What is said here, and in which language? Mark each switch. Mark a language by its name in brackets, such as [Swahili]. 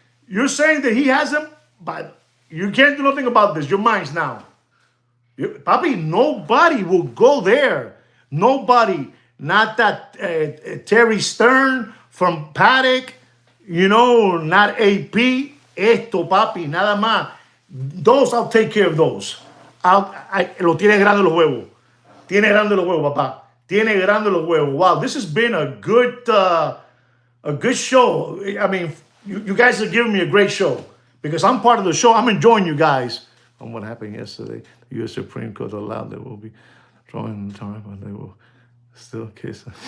[English] You're saying that he has them by the, you can't do nothing about this. Your mind's now. Papi, nobody will go there. Nobody. Not that Terry Stern from Paddock, you know, not AP. [Spanish] Esto, papi, nada más. [English] Those, I'll take care of those. [Spanish] Lo tiene grande los huevos. Tiene grande los huevos, papá. Tiene grande los huevos. [English] Wow, this has been a good show. I mean, you guys are giving me a great show because I'm part of the show. I'm enjoying you guys. On what happened yesterday, the U.S. Supreme Court allowed they will be throwing the time, but they will still kiss.